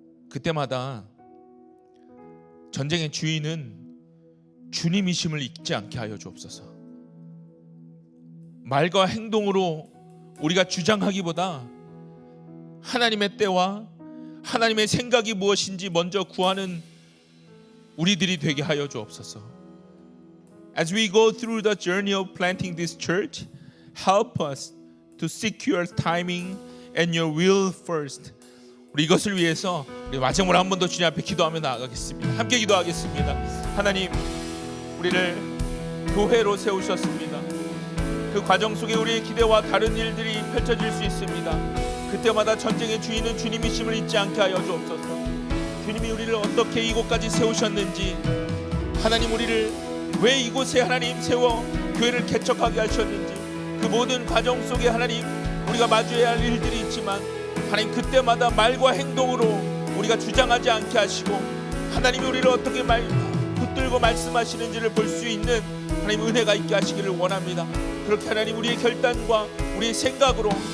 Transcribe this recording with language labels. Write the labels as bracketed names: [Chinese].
[Korean] 그때마다 전쟁의 주인은 주님이심을 잊지 않게 하여 주옵소서. 말과 행동으로 우리가 주장하기보다 하나님의 때와 하나님의 생각이 무엇인지 먼저 구하는 우리들이 되게 하여 주옵소서. [English] As we go through the journey of planting this church, help us to seek your timing and your will first. [Korean] 우리 이것을 위해서 우리 마지막으로 한 번 더 주님 앞에 기도하며 나아가겠습니다. 함께 기도하겠습니다. 하나님, 우리를 교회로 세우셨습니다. 그 과정 속에 우리의 기대와 다른 일들이 펼쳐질 수 있습니다. 그때마다 전쟁의 주인은 주님이심을 잊지 않게 하여 주옵소서. 주님이 우리를 어떻게 이곳까지 세우셨는지, 하나님 우리를 왜 이곳에 하나님 세워 교회를 개척하게 하셨는지, 그 모든 과정 속에 하나님 우리가 마주해야 할 일들이 있지만 하나님 그때마다 말과 행동으로 우리가 주장하지 않게 하시고 하나님이 우리를 어떻게 붙들고 말씀하시는지를 볼 수 있는 하나님 은혜가 있게 하시기를 원합니다. 그렇게 하나님 우리의 결단과 우리의 생각으로